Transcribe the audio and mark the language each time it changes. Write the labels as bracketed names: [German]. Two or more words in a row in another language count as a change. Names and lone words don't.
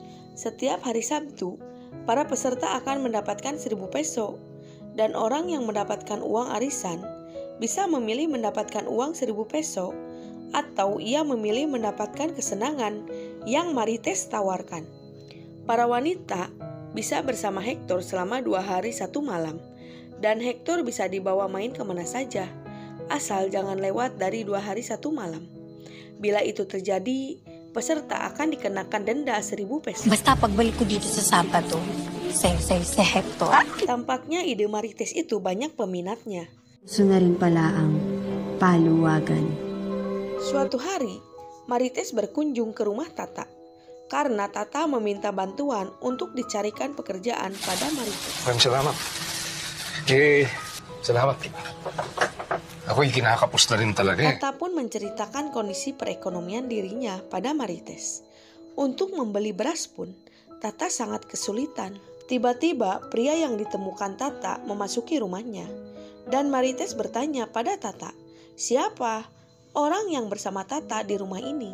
[Indonesian] Setiap hari Sabtu, para peserta akan mendapatkan 1.000 peso, dan orang yang mendapatkan uang arisan bisa memilih mendapatkan uang 1.000 peso, atau ia memilih mendapatkan kesenangan yang Marites tawarkan. Para wanita bisa bersama Hector selama 2 hari 1 malam, dan Hector bisa dibawa main kemana saja, asal jangan lewat dari 2 hari 1 malam. Bila itu terjadi, peserta akan dikenakan denda 1.000 peso. [Filipino] Basta pagbalik ko dito sa Sabado, sa Hector. [Indonesian] Tampaknya ide Marites itu banyak peminatnya. [Filipino] Gusto na rin pala ang paluwagan. [Indonesian] Suatu hari, Marites berkunjung ke rumah Tata, karena Tata meminta bantuan untuk dicarikan pekerjaan pada Marites. [Filipino] Maraming salamat. Salamat. Ako'y kinakapos na rin talaga eh. [Indonesian] Tata pun menceritakan kondisi perekonomian dirinya pada Marites. Untuk membeli beras pun, Tata sangat kesulitan. Tiba-tiba, pria yang ditemukan Tata memasuki rumahnya. Dan Marites bertanya pada Tata, siapa orang yang bersama Tata di rumah ini?